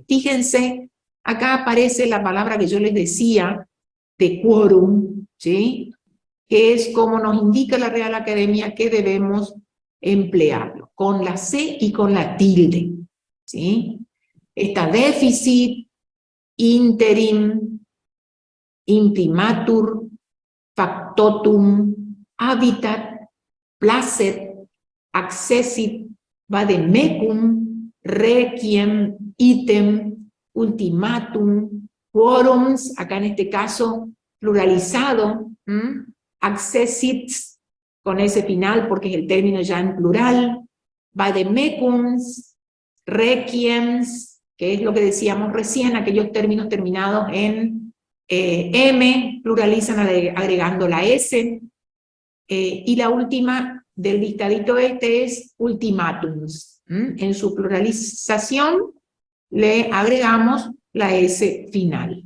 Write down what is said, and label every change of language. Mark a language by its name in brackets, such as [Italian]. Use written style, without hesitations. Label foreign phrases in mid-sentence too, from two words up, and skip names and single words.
[Spanish] Fíjense, acá aparece la palabra que yo les decía, de quórum, ¿sí? Que es como nos indica la Real Academia que debemos emplearlo, con la C y con la tilde, ¿sí? Está déficit, [Latin] interim, imprimatur, factotum, habitat, placet, accessit, vademecum, requiem, item, ultimatum, quórums, [Spanish] acá en este caso pluralizado, accessits con ese final porque es el término ya en plural, vademecums, requiems, que es lo que decíamos recién, aquellos términos terminados en M, pluralizan agregando la S, y la última del listadito este es ultimatums, En su pluralización le agregamos la S final.